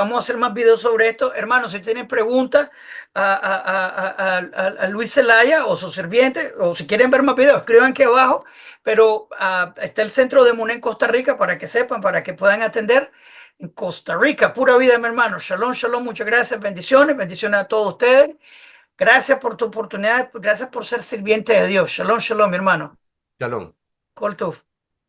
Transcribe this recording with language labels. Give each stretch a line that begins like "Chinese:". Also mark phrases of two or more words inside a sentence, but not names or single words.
Spanish: Vamos a hacer más videos sobre esto. Hermano, si tienen preguntas a Luis Zelaya o su sirviente, o si quieren ver más videos, escriban aquí abajo. Pero está el centro de MUNE en Costa Rica para que sepan, para que puedan atender. En Costa Rica, pura vida, mi hermano.
Hebrew: שלום, שלום.
Spanish: Muchas gracias. Bendiciones. Bendiciones a todos ustedes. Gracias por tu oportunidad. Gracias por ser sirviente de Dios.
Hebrew: שלום, שלום,
Spanish: mi hermano. shalom.
Hebrew: כל טוב.